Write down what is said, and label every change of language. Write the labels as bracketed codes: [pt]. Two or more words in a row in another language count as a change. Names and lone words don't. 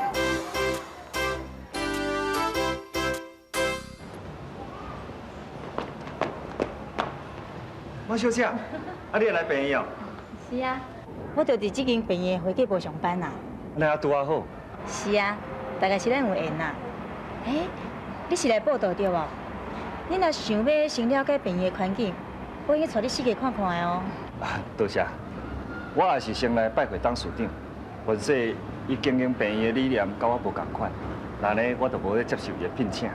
[nan] 我小姐，啊，你来病院？是啊，我就伫这间病院会计部上班啦。那也拄啊好。是啊，大概是咱有缘啦。你是来报道对无？你若想要先了解病院的环境，我应该带你四界看看的哦。多谢。我也是先来拜会董事长，或者伊经营病院的理念跟我无同款，那呢我就无咧接受伊的聘请。